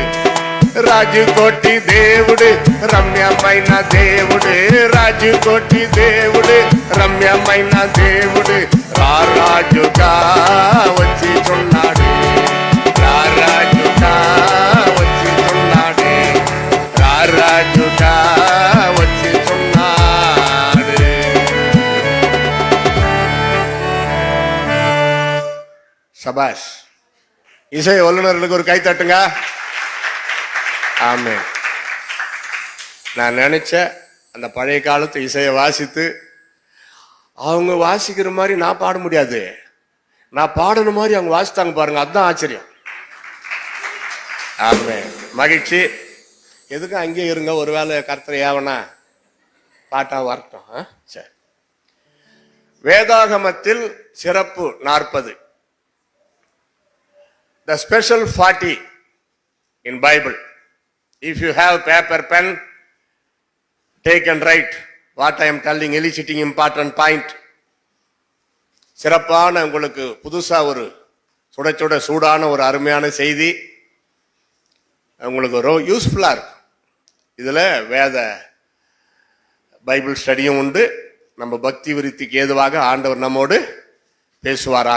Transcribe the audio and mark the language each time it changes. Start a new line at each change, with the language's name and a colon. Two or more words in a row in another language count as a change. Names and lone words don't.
Telugu: రాజుకోటి దేవుడు రమ్యమైన దేవుడు, రాజుకోటి దేవుడు రమ్యమైన దేవుడు, రాజుగా వచ్చి చున్నాడు, రాజుగా వచ్చి చున్నాడు, రాజుగా వచ్చి చున్నాడు.
Tamil: சபாஷ். இசை வல்லுநர்களுக்கு ஒரு கை தட்டுங்க. ஆமே. நான் நினைச்ச அந்த பழைய காலத்து இசையை வாசித்து அவங்க வாசிக்கிற மாதிரி நான் பாட முடியாது, நான் பாடணும் மாதிரி அவங்க வாசித்தாங்க பாருங்க, அதுதான் ஆச்சரியம். ஆமே. மகிழ்ச்சி. எதுக்கும் அங்கேயே இருங்க, ஒருவேளை கர்த்தரை ஏவனா பாட்டா வரட்டும். சரி. வேதாகமத்தில் சிறப்பு 40,
English: the special 40 in Bible. If you have paper pen, take and write what I am telling, eliciting important point.
Tamil: சிறப்பான உங்களுக்கு புதுசா ஒரு சுட சுட சூடான ஒரு அருமையான செய்தி உங்களுக்கு யூஸ்ஃபுல்லா இருக்கும். இதுல வேத
English: Bible study
Tamil: உண்டு. நம்ம பக்தி விருத்திக்கு ஏதுவாக ஆண்டவர் நம்மோடு பேசுவாராக.